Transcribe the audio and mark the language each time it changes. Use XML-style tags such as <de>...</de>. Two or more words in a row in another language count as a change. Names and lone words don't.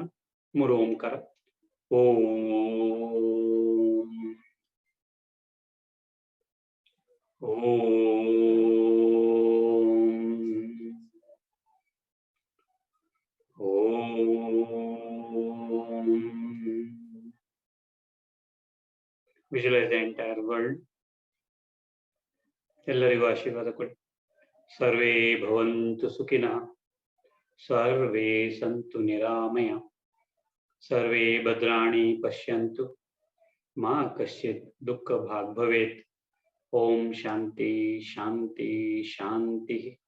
<sa>3 ಓಂಕಾರ. ಓಂ ಓಂ ಓಂ.</sa> <en>visualise the entire world.</en> <kn>ಎಲ್ಲರಿಗೂ ಆಶೀರ್ವಾದ ಕೊಡಿ.</kn> <sa>ಸರ್ವೇ ಭವಂತು ಸುಖಿನಃ, ಸರ್ವೇ ಸಂತು ನಿರಾಮಯ, ಸರ್ವೇ ಭದ್ರಾಣಿ ಪಶ್ಯಂತು, ಮಾ ಕಶ್ಚಿತ್ ದುಃಖ ಭಾಗ್ ಭವೇತ್. ಓಂ ಶಾಂತಿ ಶಾಂತಿ ಶಾಂತಿ.</sa>